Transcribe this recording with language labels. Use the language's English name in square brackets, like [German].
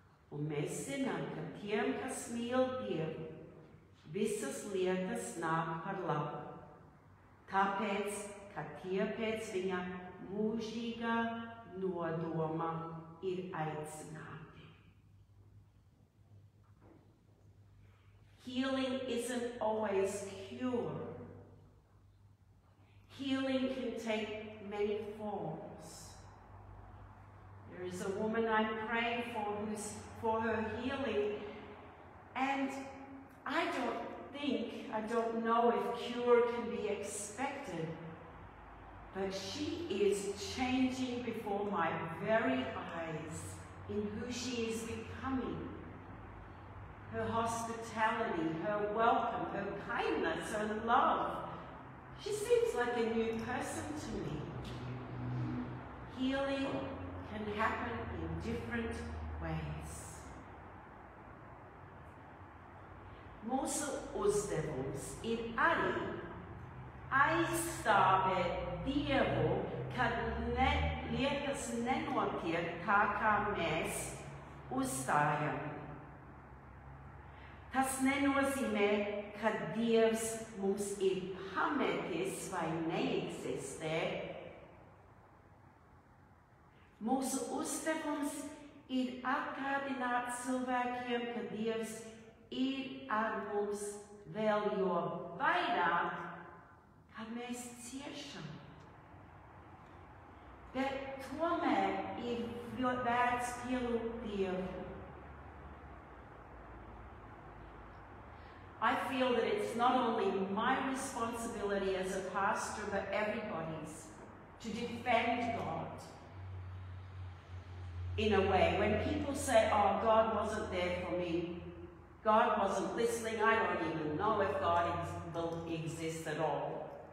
[Latvian] Un mēs zinām, ka tiem, kas mīl Dievu, visas lietas nāk par labu. Tāpēc, ka tie pēc viņa mūžīgā nodoma ir aicināti. [English] Healing isn't always cure. Healing can take many forms. There is a woman I'm praying for her healing, and I don't know if cure can be expected, but she is changing before my very eyes in who she is becoming. Her hospitality, her welcome, her kindness, her love. She seems like a new person to me. Healing can happen in different ways. [Latvian] Mūsu uzdevums ir arī aizstāvēt Dievu, kad lietas nenotiek tā, kā mēs uzstājam. Tas nenozīmē, ka Dievs mums ir pametis vai neeksistē. Mūsu uzdevums ir atgādināt cilvēkiem, ka Dievs ir ar mums vēl jo vairāk, kad mēs ciešam. Bet tomēr ir vērts pielūgt Dievu. [English] I feel that it's not only my responsibility as a pastor, but everybody's, to defend God in a way. When people say, oh, God wasn't there for me, God wasn't listening, I don't even know if God will exist at all.